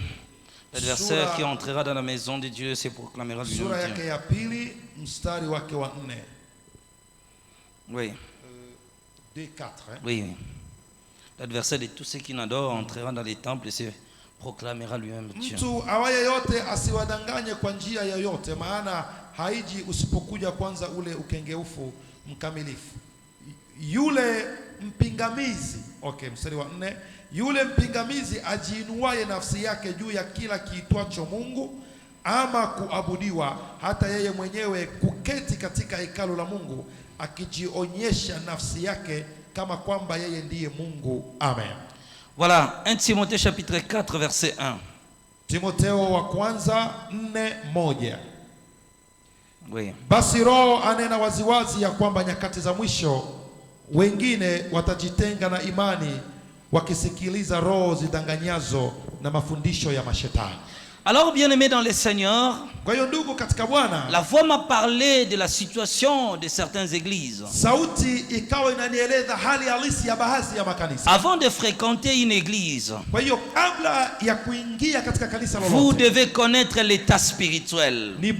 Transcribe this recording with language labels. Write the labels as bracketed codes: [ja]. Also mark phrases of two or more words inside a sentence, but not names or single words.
[fr] L'adversaire qui entrera dans la maison de Dieu se proclamera lui. Oui. Oui. L'adversaire de tous ceux qui n'adorent entrera dans les temples et se proclamera lui-même Dieu. [sw] Yule mpingamizi ajiinuaye nafsi yake juu ya kila kiitwacho Mungu ama kuabudiwa, hata yeye mwenyewe kuketi katika hekalu la Mungu akijionyesha nafsi yake kama kwamba yeye ndiye Mungu. Amen. [fr] Voilà, 1 Timothée chapitre 4 verset 1. [sw] Timotheo wa kwanza 4:1. [fr] Oui. [sw] Basi Roho anena waziwazi ya kwamba nyakati za mwisho wengine watajitenga na imani, wakisikiliza roho zidanganyazo na mafundisho ya mashetani. [fr] Alors, bien-aimés dans le Seigneur, la voix m'a parlé de la situation de certaines églises. Avant de fréquenter une église, vous devez connaître l'état spirituel.